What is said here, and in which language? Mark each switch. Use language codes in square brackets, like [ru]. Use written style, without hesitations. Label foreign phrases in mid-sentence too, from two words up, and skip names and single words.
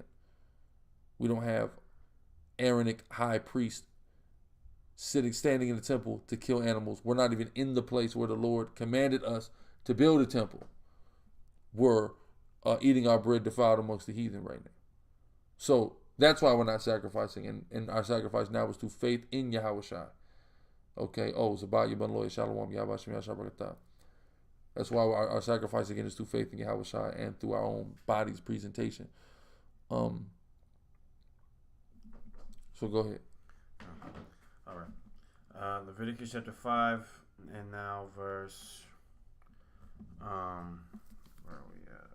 [en] We don't have Aaronic high priest standing in the temple to kill animals. We're not even in the place where the Lord commanded us to build a temple. We're eating our bread defiled amongst the heathen right now. So that's why we're not sacrificing. And our sacrifice now is through faith in Yahweh Shai. Okay. Oh, Zabah Yabban Loya Shalom Yahbashim Yashabakata. That's why our sacrifice again is through faith in Yahweh Shai and through our own body's presentation. So go ahead. All right. Leviticus chapter 5 and now verse where are we at?